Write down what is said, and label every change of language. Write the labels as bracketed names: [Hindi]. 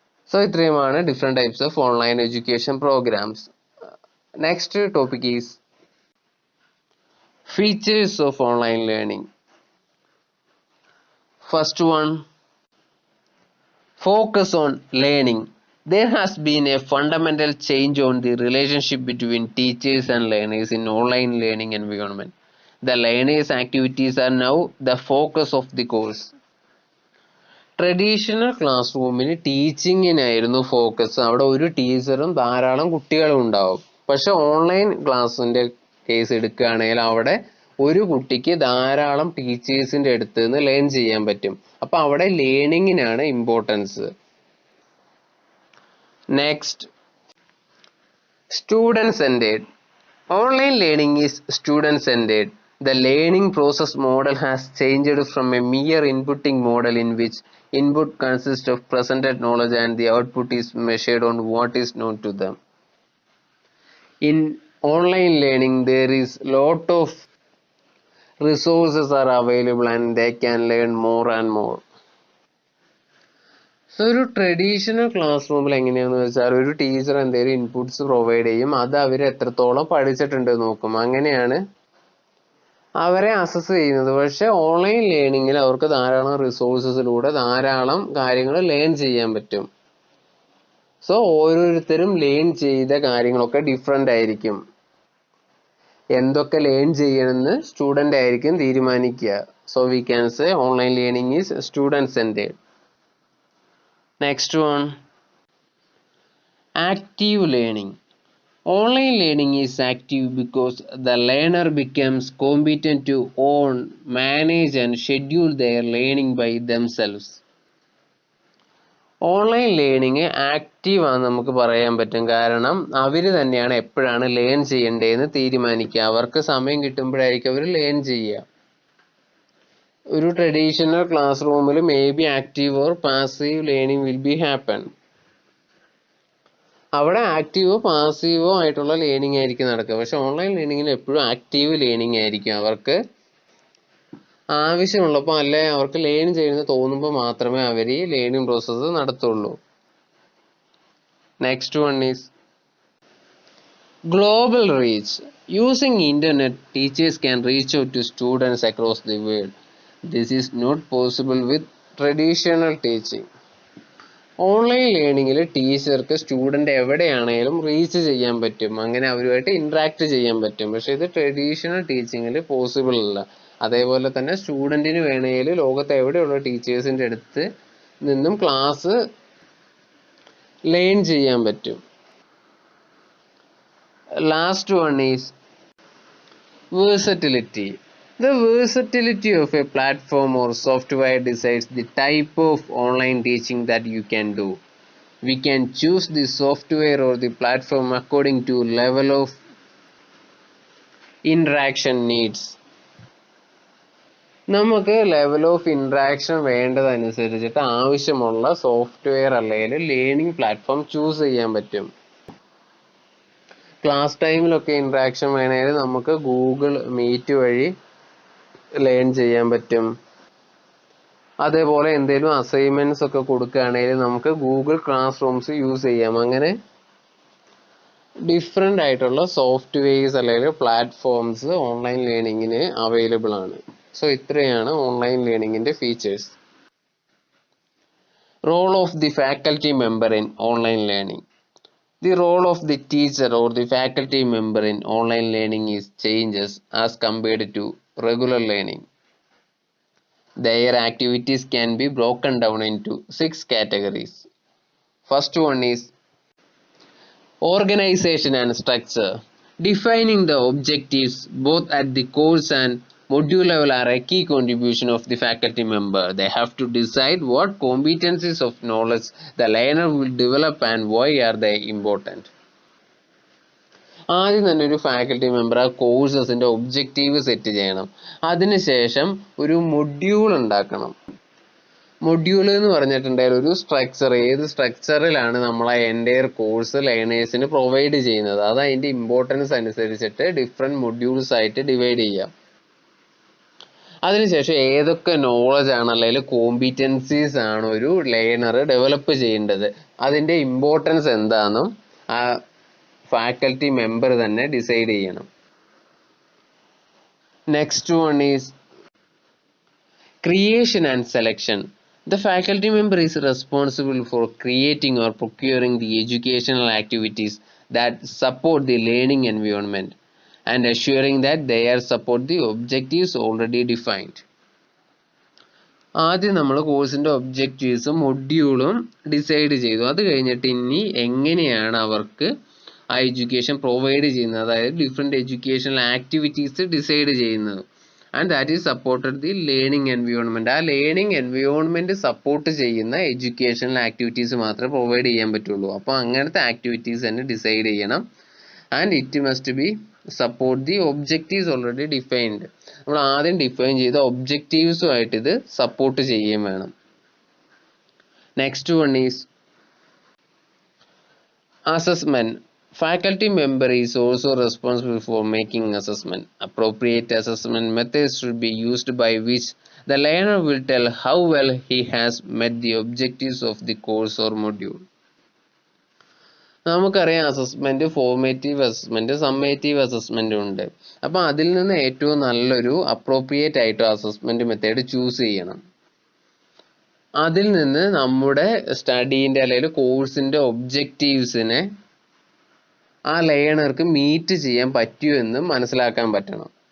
[Malayalam] So ഇത്രയുമാണ് [English] Different types of online education programs. Next topic is features of online learning. First one, focus on learning. There has been a fundamental change on the relationship between teachers and learners in online learning environment. The learners' activities are now the focus of the course. [Malayalam] Traditional class റൂമിൽ ടീച്ചിങ്ങിനായിരുന്നു focus. അവിടെ ഒരു ടീച്ചറും ധാരാളം കുട്ടികളും ഉണ്ടാവും. പക്ഷെ online ക്ലാസ്സിന്റെ case എടുക്കുകയാണെങ്കിൽ അവിടെ ഒരു കുട്ടിക്ക് ധാരാളം ടീച്ചേഴ്സിന്റെ അടുത്ത് നിന്ന് ലേൺ ചെയ്യാൻ പറ്റും. അപ്പൊ അവിടെ ലേണിങ്ങിനാണ് importance. [English] Next, student centered. Online learning is student centered. The learning process model has changed from a mere inputting model in which input consists of presented knowledge and the output is measured on what is known to them. In online learning, there is lot of resources are available and they can learn more and more. [Malayalam] So ഒരു traditional class റൂമിൽ എങ്ങനെയാണെന്ന് വെച്ചാൽ ഒരു teacher എന്തെങ്കിലും inputs provide ചെയ്യും. അത് അവർ എത്രത്തോളം പഠിച്ചിട്ടുണ്ട് നോക്കും. അങ്ങനെയാണ് അവരെ അസസ് ചെയ്യുന്നത്. പക്ഷെ ഓൺലൈൻ ലേണിങ്ങിൽ അവർക്ക് ധാരാളം റിസോഴ്സസിലൂടെ ധാരാളം കാര്യങ്ങൾ ലേൺ ചെയ്യാൻ പറ്റും. സോ ഓരോരുത്തരും ലേൺ ചെയ്ത കാര്യങ്ങളൊക്കെ ഡിഫറെൻ്റ് ആയിരിക്കും. എന്തൊക്കെ ലേൺ ചെയ്യണമെന്ന് സ്റ്റുഡൻ്റ് ആയിരിക്കും തീരുമാനിക്കുക. [English] So we can say online learning is student centred. Next one, active learning. Online learning is active because the learner becomes competent to own, manage and schedule their learning by themselves. [Malayalam] Online learning active ആണെന്ന് നമുക്ക് പറയാൻ പറ്റും. കാരണം അവർ തന്നെയാണ് എപ്പോഴാണ് learn ചെയ്യേണ്ടതെന്ന് തീരുമാനിക്കുക. അവർക്ക് സമയം കിട്ടുമ്പോഴായിരിക്കും അവർ ലേൺ ചെയ്യുക. ഒരു ട്രഡീഷണൽ ക്ലാസ് റൂമിൽ [English] May be active or passive learning will be happen. [Malayalam] അവിടെ ആക്റ്റീവോ പാസീവോ ആയിട്ടുള്ള ലേണിംഗ് ആയിരിക്കും നടക്കുക. പക്ഷെ ഓൺലൈൻ ലേണിങ്ങിൽ എപ്പോഴും ആക്റ്റീവ് ലേണിംഗ് ആയിരിക്കും. അവർക്ക് ആവശ്യമുള്ളപ്പോൾ അല്ലെ അവർക്ക് ലേൺ ചെയ്യുന്നത് തോന്നുമ്പോൾ മാത്രമേ അവർ ഈ learning process നടത്തുള്ളൂ. [English] Next one is global reach. Using internet, teachers can reach out to students across the world. This is not possible with traditional teaching. [Malayalam] Online ലേണിങ്ങിൽ ടീച്ചർക്ക് സ്റ്റുഡൻ്റ് എവിടെയാണെങ്കിലും റീച്ച് ചെയ്യാൻ പറ്റും, അങ്ങനെ അവരുമായിട്ട് ഇൻട്രാക്ട് ചെയ്യാൻ പറ്റും. പക്ഷേ ഇത് ട്രഡീഷണൽ ടീച്ചിങ്ങിൽ പോസിബിൾ അല്ല. അതേപോലെ തന്നെ സ്റ്റുഡൻറ്റിന് വേണമെങ്കിൽ ലോകത്ത് എവിടെയുള്ള ടീച്ചേഴ്സിൻ്റെ അടുത്ത് നിന്നും ക്ലാസ് ലേൺ ചെയ്യാൻ പറ്റും. [English] Last one is versatility. The versatility of a platform or software decides the type of online teaching that you can do. We can choose the software or the platform according to level of interaction needs. [Malayalam] നമുക്ക് level of interaction വേണ്ടതനുസരിച്ചിട്ട് ആവശ്യമുള്ള software അല്ലെങ്കിൽ learning platform choose ചെയ്യാൻ പറ്റും. Class ടൈമിലൊക്കെ interaction വേണമെങ്കിൽ നമുക്ക് Google meet വഴി learn ചെയ്യാൻ പറ്റും. അതേപോലെ എന്തെങ്കിലും അസൈൻമെൻറ്റ്സ് ഒക്കെ കൊടുക്കുകയാണെങ്കിൽ നമുക്ക് ഗൂഗിൾ ക്ലാസ് റൂംസ് യൂസ് ചെയ്യാം. അങ്ങനെ ഡിഫറെൻ്റ് ആയിട്ടുള്ള സോഫ്റ്റ്വെയർസ് അല്ലെങ്കിൽ പ്ലാറ്റ്ഫോംസ് ഓൺലൈൻ ലേണിങ്ങിന് അവൈലബിൾ ആണ്. സോ ഇത്രയാണ് online ലേണിങ്ങിൻ്റെ features. [English] Role of the faculty member in online learning. The role of the teacher or the faculty member in online learning is changes as compared to regular learning. Their activities can be broken down into 6 categories. First one is organization and structure. Defining the objectives both at the course and module level are a key contribution of the faculty member. They have to decide what competencies of knowledge the learner will develop and why are they important. [Malayalam] ആദ്യം തന്നെ ഒരു faculty member ആ കോഴ്സസിൻ്റെ objective set ചെയ്യണം. അതിനുശേഷം ഒരു module ഉണ്ടാക്കണം. Module എന്ന് പറഞ്ഞിട്ടുണ്ടെങ്കിൽ ഒരു സ്ട്രക്ചർ, ഏത് സ്ട്രക്ചറിലാണ് നമ്മൾ ആ എൻ്റയർ കോഴ്സ് ലേണേഴ്സിന് പ്രൊവൈഡ് ചെയ്യുന്നത്, അത് അതിൻ്റെ ഇമ്പോർട്ടൻസ് അനുസരിച്ചിട്ട് ഡിഫറെൻറ്റ് മൊഡ്യൂൾസ് ആയിട്ട് ഡിവൈഡ് ചെയ്യാം. അതിനുശേഷം ഏതൊക്കെ നോളജ് ആണ് അല്ലെങ്കിൽ കോമ്പിറ്റൻസീസ് ആണ് ഒരു ലേണർ ഡെവലപ്പ് ചെയ്യേണ്ടത്, അതിൻ്റെ ഇമ്പോർട്ടൻസ് എന്താണെന്നും ആ ഫാക്കൽറ്റി മെമ്പർ തന്നെ ഡിസൈഡ് ചെയ്യണം. [English] Next one is creation and selection. The faculty member is responsible for creating or procuring the educational activities that support the learning environment and assuring that they are support the objectives already defined. [Malayalam] ആദ്യം നമ്മൾ കോഴ്സിൻ്റെ ഒബ്ജക്റ്റീവ്സും മൊഡ്യൂളും decide ചെയ്തു. അത് കഴിഞ്ഞിട്ട് ഇനി എങ്ങനെയാണ് അവർക്ക് ആ എഡ്യൂക്കേഷൻ പ്രൊവൈഡ് ചെയ്യുന്നത്, അതായത് ഡിഫറെൻറ്റ് എഡ്യൂക്കേഷണൽ ആക്ടിവിറ്റീസ് ഡിസൈഡ് ചെയ്യുന്നത്. [English] And that is supported the learning environment. [Malayalam] ആ ലേണിംഗ് എൻവയോൺമെൻറ്റ് സപ്പോർട്ട് ചെയ്യുന്ന എഡ്യൂക്കേഷണൽ ആക്ടിവിറ്റീസ് മാത്രമേ പ്രൊവൈഡ് ചെയ്യാൻ പറ്റുള്ളൂ. അപ്പോൾ അങ്ങനത്തെ ആക്ടിവിറ്റീസ് തന്നെ ഡിസൈഡ് ചെയ്യണം. [English] And it must be support the objectives already defined. [Malayalam] നമ്മൾ ആദ്യം ഡിഫൈൻ ചെയ്ത ഒബ്ജക്റ്റീവ്സുമായിട്ട് ഇത് സപ്പോർട്ട് ചെയ്യുകയും വേണം. [English] Next one is assessment. Faculty member is also responsible for making assessment. Appropriate assessment methods should be used by which the learner will tell how well he has met the objectives of the course or module. [Malayalam] നമുക്കറിയാം assessment formative assessment summative assessment ഉണ്ട്. അപ്പോൾ അതിൽ നിന്ന് ഏറ്റവും നല്ലൊരു appropriate ആയിട്ട് assessment method choose ചെയ്യണം. അതിൽ നിന്ന് നമ്മുടെ സ്റ്റഡീൻ്റെ അല്ലെങ്കിൽ കോഴ്സിൻ്റെ ഒബ്ജക്റ്റീവ്സിനെ ആ ലേണർക്ക് മീറ്റ് ചെയ്യാൻ പറ്റുമെന്ന് മനസ്സിലാക്കാൻ പറ്റണം.